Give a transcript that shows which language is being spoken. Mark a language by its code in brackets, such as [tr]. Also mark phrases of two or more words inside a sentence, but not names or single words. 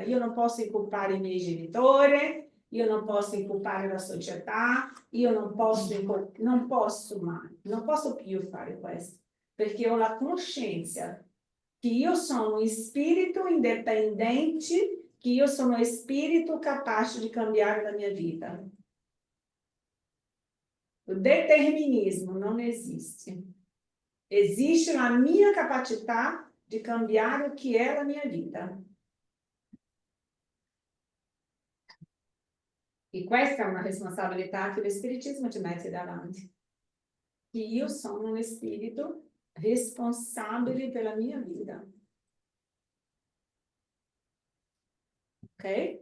[it] Io non posso incolpare i miei genitori, io non posso incolpare la società, io non posso mai, non posso più fare questo, perché ho la coscienza che io sono un spirito indipendente che io sono spirito capace di cambiare la mia vita. O determinismo non esiste. Existe la mia capacità di cambiare [pt] o que é a minha vida. [it] E questa è una responsabilità che lo Spiritismo ti mette davanti. Che io sono un spirito responsabile per la mia vita. Ok?